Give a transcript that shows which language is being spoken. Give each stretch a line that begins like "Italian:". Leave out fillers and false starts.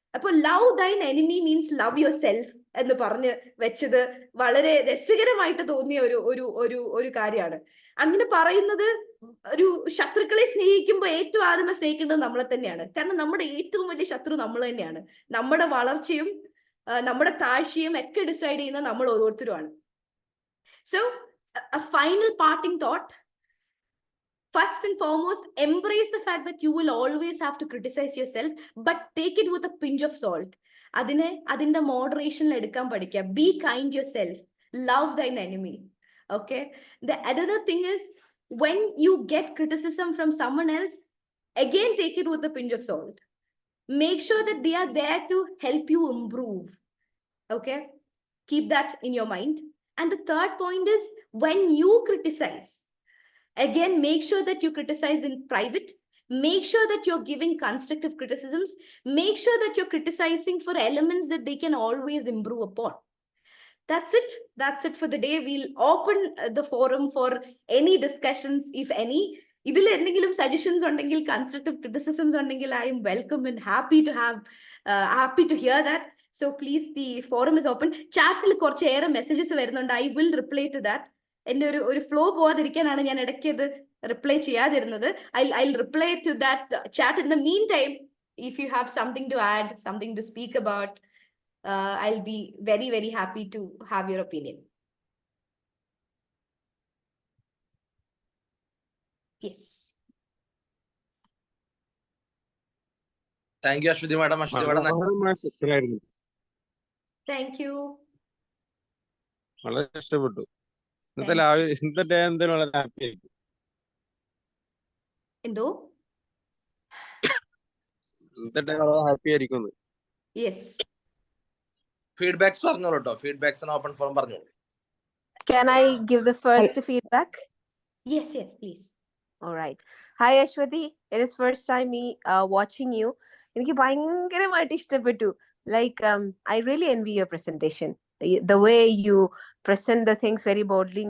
Malayalam: അപ്പൊ
English: love thine enemy means love yourself
Malayalam: എന്ന് പറഞ്ഞ് വെച്ചത് വളരെ രസകരമായിട്ട് തോന്നിയ ഒരു കാര്യമാണ്. അങ്ങനെ പറയുന്നത്, ഒരു ശത്രുക്കളെ സ്നേഹിക്കുമ്പോൾ ഏറ്റവും ആദ്യമേ സ്നേഹിക്കേണ്ടത് നമ്മളെ തന്നെയാണ്. കാരണം നമ്മുടെ ഏറ്റവും വലിയ ശത്രു നമ്മൾ തന്നെയാണ്. നമ്മുടെ വളർച്ചയും നമ്മുടെ താഴ്ചയും ഒക്കെ ഡിസൈഡ് ചെയ്യുന്ന നമ്മൾ ഓരോരുത്തരുമാണ്.
English: So a final parting thought, first and foremost, embrace the fact that you will always have to criticize yourself, but take it with a pinch of salt.
Malayalam: അതിന്റെ മോഡറേഷനിൽ എടുക്കാൻ പഠിക്കുക.
English: Be kind yourself, love thine enemy. Okay, the other thing is when you get criticism from someone else, again take it with a pinch of salt. Make sure that they are there to help you improve. Okay, keep that in your mind. And the third point is, when you criticize, again, make sure that you criticize in private. Make sure that you're giving constructive criticisms. Make sure that you're criticizing for elements that they can always improve upon. That's it. That's it for the day. We'll open the forum for any discussions, if any.
Malayalam: ഇതിൽ എന്തെങ്കിലും suggestions ഉണ്ടെങ്കിൽ, constructive criticisms ഉണ്ടെങ്കിൽ,
English: I'm welcome and happy to hear that. So please, the forum is open.
Malayalam: ചാറ്റിൽ കുറച്ചേറെ messages വരുന്നുണ്ട്.
English: I will reply to that.
Malayalam: എന്റെ ഒരു flow പോവാതിരിക്കാനാണ് ഞാൻ ഇടയ്ക്ക് ഇത് reply ചെയ്യാതിരുന്നത്.
English: I reply to that chat. In the meantime, if you have something to add, something to speak about, I'll be very, very happy to have your opinion. Yes. Thank you, Ashwati madam. Ashwati madam. Thank you.
Malayalam: വളരെ ഇഷ്ടപ്പെട്ടു. ഇന്നത്തെ എന്തായാലും വളരെ happy ആയിരിക്കും. എന്തോ? ഇന്നത്തെ വളരെ happy ആയിരിക്കും.
English: Yes.
Malayalam: Feedbacks പറഞ്ഞോളൂ ട്ടോ.
English: Feedbacks and open forum
Malayalam: പറഞ്ഞോളൂ.
English: Can I give the first feedback? Yes, yes, please. All right. Hi Ashwati, it is first time me watching you.
Malayalam: എനിക്ക് ഭയങ്കരമായിട്ട് ഇഷ്ടപ്പെട്ടു.
English: Like I really envy your presentation. The way you present the things very boldly.